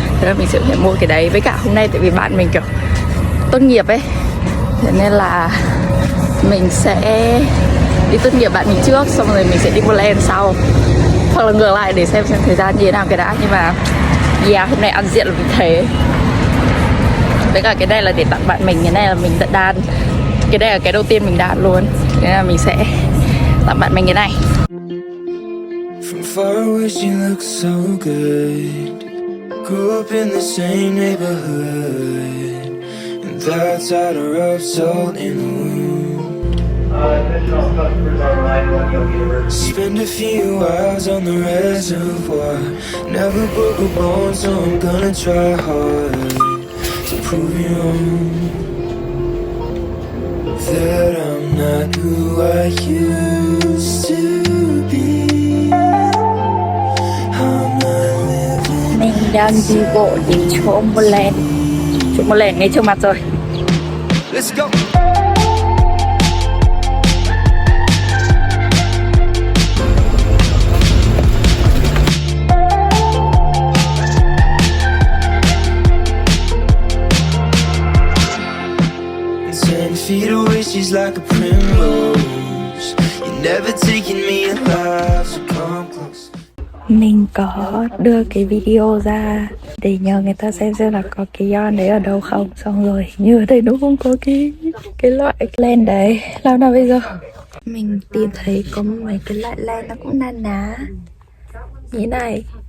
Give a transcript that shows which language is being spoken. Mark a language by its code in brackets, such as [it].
[vi] Thế là mình sẽ phải mua cái đấy. Với cả hôm nay tại vì bạn mình kiểu tốt nghiệp ấy, thế nên là mình sẽ đi tốt nghiệp bạn mình trước, xong rồi mình sẽ đi mua len sau, hoặc là ngược lại để xem thời gian như thế nào cái đã. Nhưng mà hôm nay ăn diện là mình thế. Với cả cái này là để tặng bạn mình, cái này là mình đã đan. Cái đây là cái đầu tiên mình đan luôn. Thế là mình sẽ tặng bạn mình cái này. [en] From far away she looks so good. Grew up in the same neighborhood. And that's how to rub salt in the wound. Spend a few hours on the reservoir. Never broke a bone, so I'm gonna try hard to prove you wrong. That I'm not who I used to be. I'm not living. [vi] Mình đang đi bộ đến chỗ mua len. Chỗ mua len ngay trước mặt rồi. [en] Let's go. Feet away, she's like a primrose. You're never taking me alive, so come close. [vi] Mình có đưa cái video ra để nhờ người ta xem là có cái yarn đấy ở đâu không. Xong rồi như ở đây nó không có cái loại len đấy. Làm nào bây giờ? Mình tìm thấy có mấy cái loại len nó cũng na ná như thế này.